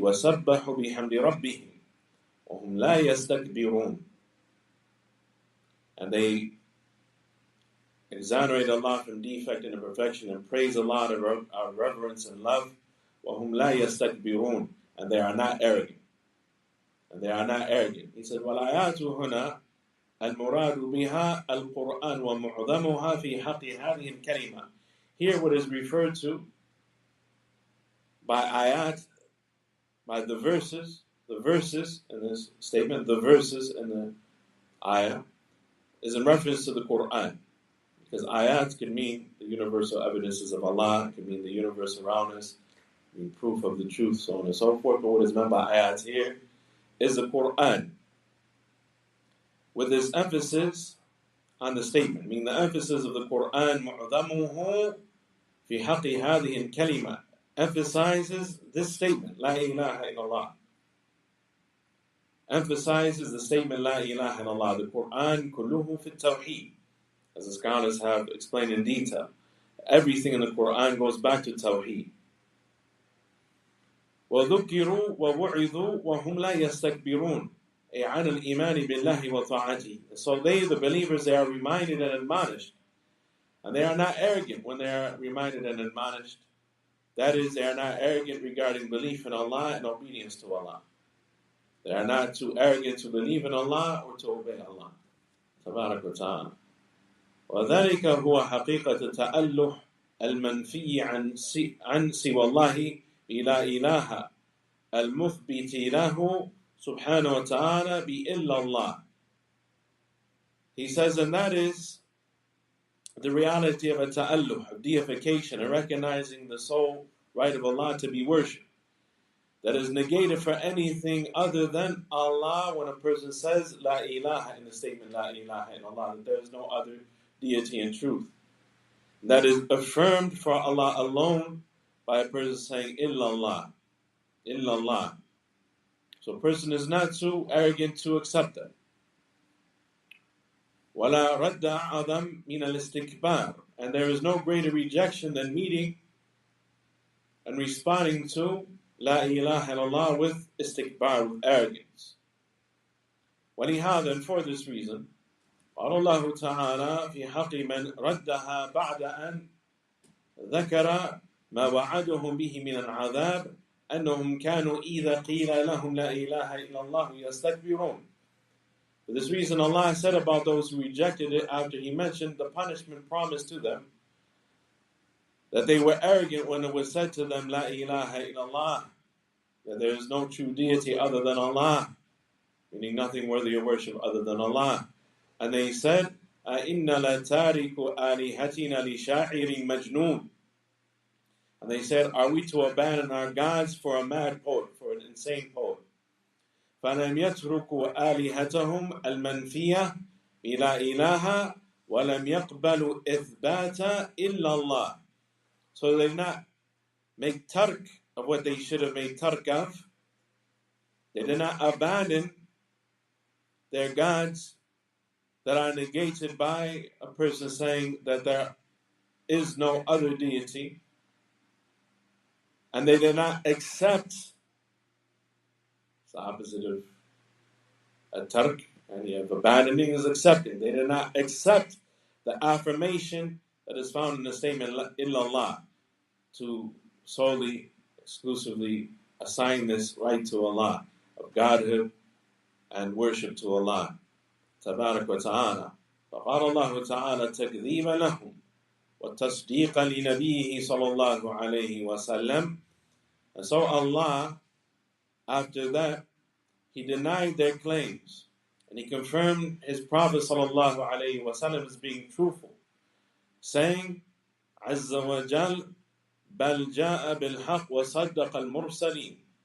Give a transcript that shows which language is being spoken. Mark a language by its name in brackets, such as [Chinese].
[Arabic] وَسَبَّحُوا بِحَمْدِ رَبِّهِمْ وَهُمْ لَا يَسْتَكْبِرُونَ. [English] And they exonerate Allah from defect and imperfection and praise Allah out of reverence and love. [Arabic] وَهُمْ لَا يَسْتَكْبِرُونَ. [English] And they are not arrogant. And they are not arrogant. He said, [Arabic] وَالْآيَاتُ هُنَا الْمُرَادُ بِهَا الْقُرْآنُ وَمُعْظَمُهَا فِي حَقِّ هَذِهِ الْكَلِمَةِ. [English] Here what is referred to by ayat, by the verses in this statement, the verses in the ayah, is in reference to the Quran. Because ayat can mean the universal evidences of Allah, it can mean the universe around us, it can mean proof of the truth, so on and so forth. But what is meant by ayat here is the Quran, with this emphasis on the statement, meaning the emphasis of the Quran, [Arabic] مُعْظَمُهُ فِي حَقِّ هَذِهِ الْكَلِمَةِ, [English] emphasizes this statement, La ilaha illallah. Emphasizes the statement, La ilaha illallah. [Arabic] The Quran, كُلُّهُ فِي التَّوْحِيدِ. [English] As the scholars have explained in detail, everything in the Quran goes back to Tawheed. [Arabic] وَذُكِّرُوا وَوُعِظُوا وَهُمْ لَا يَسْتَكْبِرُونَ أي عَنَ الْإِيمَانِ بِاللَّهِ وَطَاعَتِهِ. [English] So they, the believers, they are reminded and admonished. And they are not arrogant when they are reminded and admonished. That is, they are not arrogant regarding belief in Allah and obedience to Allah. They are not too arrogant to believe in Allah or to obey Allah. Tabarak wa ta'ala. [Arabic] وذلك هو حقيقة التأله المنفي عن سوى الله إلى إله المثبت له سبحانه وتعالى بإلا الله. [English] He says, and that is the reality of a ta'alluh, of deification, and recognizing the sole right of Allah to be worshipped. That is negated for anything other than Allah when a person says La ilaha in the statement La ilaha illallah, that there is no other deity in truth. That is affirmed for Allah alone by a person saying Illallah, Illallah. So a person is not too arrogant to accept that. [Arabic] وَلَا رَدَّ أَعْظَمْ مِنَ الْإِسْتِكْبَارِ. [English] And there is no greater rejection than meeting and responding to La ilaha illallah with istikbar, with arrogance. [Arabic] وَلِهَذَا, [English] and for this reason, [Arabic] قال الله تعالى في حق من ردها بعد أن ذكر ما وعدهم به من العذاب أنهم كانوا إذا قيل لهم لا إله إلا الله يستكبرون. [English] For this reason, Allah said about those who rejected it after He mentioned the punishment promised to them, that they were arrogant when it was said to them, La ilaha illallah, that there is no true deity other than Allah, meaning nothing worthy of worship other than Allah. And they said, [Arabic] أَإِنَّ لَتَارِكُ آلِهَتِنَا لِشَاعِرٍ مَجْنُونَ. [English] And they said, are we to abandon our gods for a mad poet, for an insane poet? [Arabic] فَلَمْ يَتْرُكُوا آلِهَتَهُمْ الْمَنْفِيَةِ إِلَى إِلَهَ وَلَمْ يَقْبَلُوا إِثْبَاتَ إِلَّا اللَّهِ. [English] So they did not make tark of what they should have made tark of. They did not abandon their gods that are negated by a person saying that there is no other deity. And they did not accept, it's the opposite of a tark, and of abandoning is accepting. They did not accept the affirmation that is found in the statement illallah, to solely, exclusively assign this right to Allah, of godhood and worship to Allah. Tabarak wa ta'ala. [Arabic] فقال الله تعالى تكذيبا لهم وتصديقا لنبيه صلى الله عليه وسلم. [English] And so Allah, after that, He denied their claims, and He confirmed His Prophet sallallahu alaihi wasallam as being truthful, saying, [Arabic] عز وجل بل جاء بالحق وصدق المرسلين.